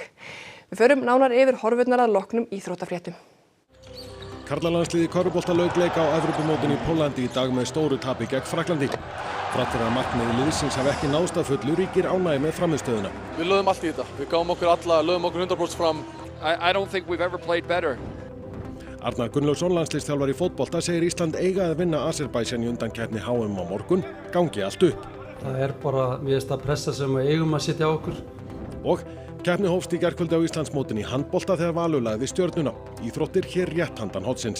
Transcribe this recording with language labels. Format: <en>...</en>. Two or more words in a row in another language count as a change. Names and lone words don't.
<is>Við förum nánar yfir horfurnar að loknum íþróttafréttum. Karlalandsliðið í körfubolta lauk leik á Evrópumótinu í Póllandi í dag með stóru tapi gegn Frakklandi. Þrátt fyrir að markmið liðsins hafi ekki náðst að fullu ríkir ánægja með frammistöðuna. Við lögðum allt í þetta. Við gáum okkur alla, lögðum okkur 100% fram.</is> <en>I don't think we've ever played better.</en> <is>Arnar Gunnlaugsson, landsliðsþjálfari í fótbolta, segir Ísland eiga að vinna Azerbaijan í undankeppni HM á morgun, gangi allt upp. Það bara mjög pressa sem við eigum að setja á okkur. Og keppni hófst í gærkvöldi á Íslandsmótinu í handbolta þegar Valur lagði Stjörnuna. Íþróttir hér rétt handan hornsins.</is>